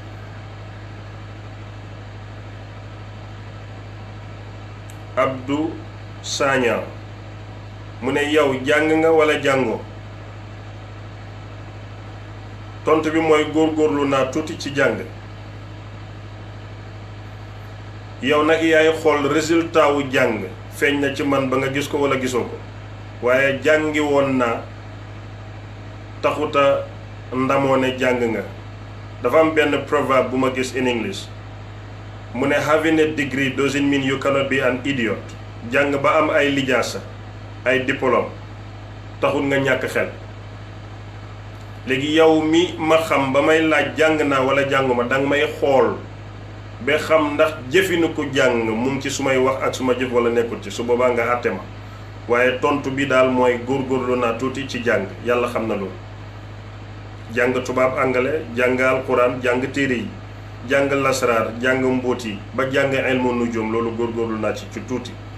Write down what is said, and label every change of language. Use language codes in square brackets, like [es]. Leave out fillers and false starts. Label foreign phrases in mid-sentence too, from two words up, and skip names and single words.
[wo] Abdou Sagna mu ne yow jàng nga wala jàngoo tontu bi mooy góorgóorlu naa tuuti ci jàng yow nag yaay xool résultat wu jàng feeñ na ci man ba nga gis ko wala gisoo ko waaye jàngi woon naa taxuta ndamoo ne jàng nga dafa am benn proverbe bu ma gis [en] in English [wo] mu ne [en] having a degree doesn't mean you cannot be an idiot [wo] jàng ba am ay lijaasa ay diplôme taxul nga ñàkk xel léegi yow mi ma xam ba may laaj jàng naa wala jànguma danga may xool ba xam ndax jëfinu ko jàng mu ngi ci sumay wax ak suma jëf wala nekkul ci su boobaa nga àtte ma waaye tontu bi daal mooy góorgóorlu naa tuuti ci jàng yàlla xam na loolu jàng tubaab anglais jàng alquran jàng téere yi jàng lasraar jàng mbóot yi ba jàng ilmu nujum loolu góorgóorlu naa ci tuuti.